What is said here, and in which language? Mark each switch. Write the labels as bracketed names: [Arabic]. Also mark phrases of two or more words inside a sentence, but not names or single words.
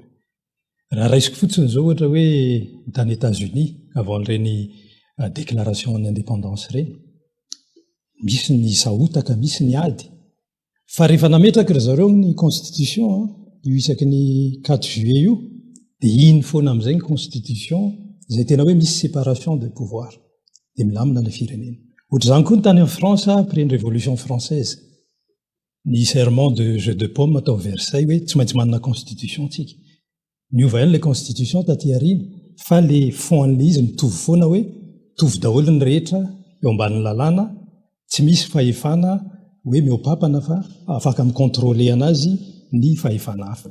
[Malagasy] Raha raisiko fotsiny zao ohatra hoe tany États-Unis avaon'ireny [French] déclaration d'indépendance [Malagasy] reny, misy ny sahotaka, misy ny ady. Fa rehefa nametraka ry zareo ny constitution io isaky ny 4 juillet io, dia iny foana amin'izay ny constitution izay tena hoe misy [French] séparation de pouvoir, [Malagasy] dia milamina ilay firenena. Ohatr'izany koa ny tany [French] en France après une révolution française, [Malagasy] ny [French] serment de jeu de paume [Malagasy] atao Versailles hoe tsy maintsy manana constitution tsika. Niova ihany ilay constitution taty aoriana, fa ilay fon'an'ilay izy mitovy foana hoe mitovy daholo ny rehetra eo ambanin'ny lalàna, tsy misy fahefana hoe mihoapapana fa afaka mikontrôle anazy ny fahefana hafa.